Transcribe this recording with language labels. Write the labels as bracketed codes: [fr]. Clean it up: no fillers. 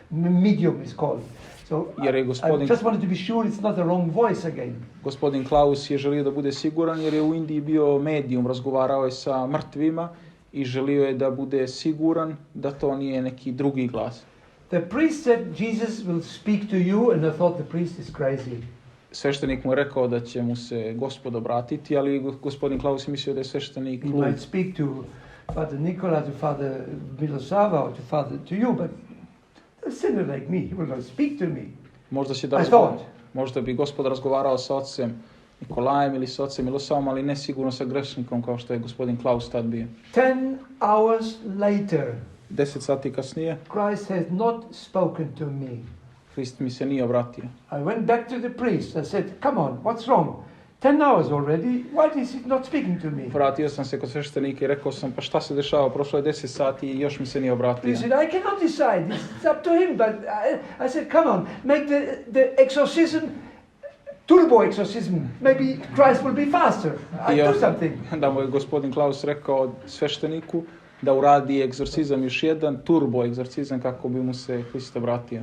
[en] Medium is called. So I just wanted to be sure it's not the wrong voice again. [sr] Gospodin Klaus je želio da bude siguran jer je u Indiji bio medium, razgovarao je sa mrtvima i želio je da bude siguran da to nije neki drugi glas. [en] The priest said Jesus will speak to you and I thought the priest is crazy. [sr] Sveštenik mu je rekao da će mu se Gospod obratiti, ali gospodin Klaus je mislio da je sveštenik lud. [en] He might speak to Father Nicola, to Father Milosava, or to you, but a sinner like me, he will not speak to me. [sr] Možda bi Gospod razgovarao sa ocem Nikolajem ili sa ocem Milosavom, ali ne sigurno sa grešnikom kao što je gospodin Klaus tad bio. [en] 10 hours later, [sr] 10 sati kasnije, [en] Christ has not spoken to me. [sr] Hrist mi se nije obratio. [en] I went back to the priest. I said, come on, what's wrong? 10 hours already, why is he not speaking to me? [sr] Vratio sam se kod sveštenika i rekao sam, pa šta se dešava, prošlo je 10 sati i još mi se nije obratio. [en] He said, I cannot decide, it's up to him, but I said, come on, make the exorcism, turbo exorcism, maybe Christ will be faster. I do something. [sr] Da mu je gospodin Klaus rekao svešteniku da uradi egzorcizam još jedan, turbo egzorcizam kako bi mu se Hrist obratio.